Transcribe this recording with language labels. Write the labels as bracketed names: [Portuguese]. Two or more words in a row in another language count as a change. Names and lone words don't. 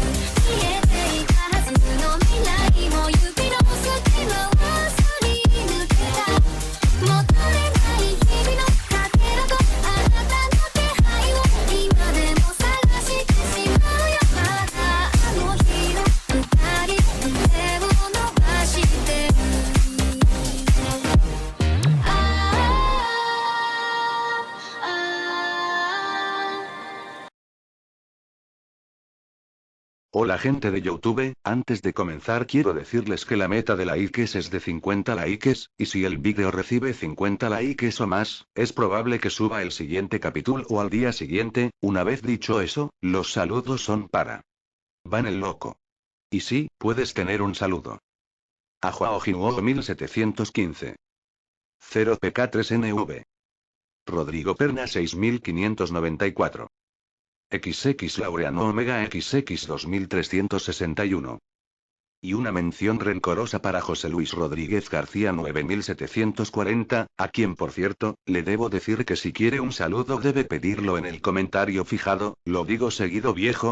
[Japanese] 見えていたはずの未来も指の隙間はすり抜けた。求めない日々のかけらとあなたの手配を今でも探してしまうよ。まだあの日の二人手を伸ばしてる。 [Spanish] Hola gente de YouTube, antes de comenzar quiero decirles que la meta de likes es de 50 likes, y si el vídeo recibe 50 likes o más, es probable que suba el siguiente capítulo o al día siguiente. Una vez dicho eso, los saludos son para Van el Loco. Y sí, puedes tener un saludo. Ajuao Jinuo 1715. 0PK3NV. Rodrigo Perna 6594. XX Laureano Omega XX 2361. Y una mención rencorosa para José Luis Rodríguez García 9740, a quien por cierto, le debo decir que si quiere un saludo debe pedirlo en el comentario fijado, lo digo seguido viejo.